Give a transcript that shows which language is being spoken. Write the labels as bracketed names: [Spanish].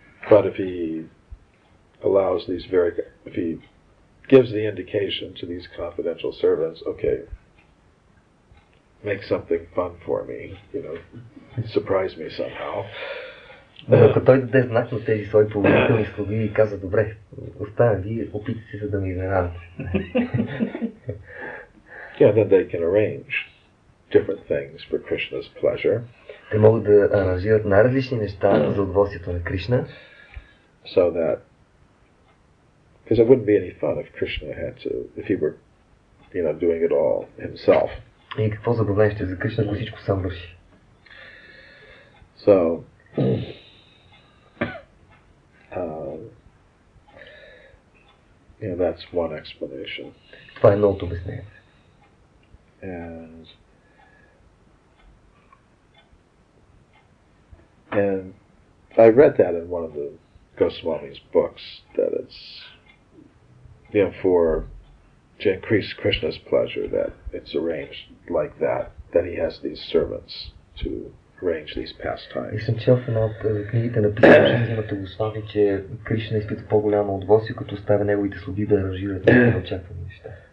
[English] But if he allows these if he gives the indication to these confidential servants, okay, make something fun for me, surprise me somehow. [Bulgarian] Ако той даде знак на тези свои поверителни слуги и казва, добре, оставям ви, опитайте се да ми изненадате. [English] Then they can arrange different things for Krishna's pleasure. [Bulgarian] Те могат да аранжират най-различни неща за удоволствието на Кришна. [English] So that, because it wouldn't be any fun if Krishna had to, if he were, doing it all himself. [Bulgarian] И какво забавление ще за Кришна, ако всичко сам върши. [English] So, that's one explanation. [Bulgarian] Това е едното обяснение. [English] And I read that in one of the Goswami's books, that it's, for to increase Krishna's pleasure, that it's arranged like that he has these servants to arrange these pastimes. [Bulgarian] И съм чел в една от книгите на името Госвами, че Кришна изпитва по-голямо удоволствие, като оставя неговите слуги да аранжират неочаквани неща.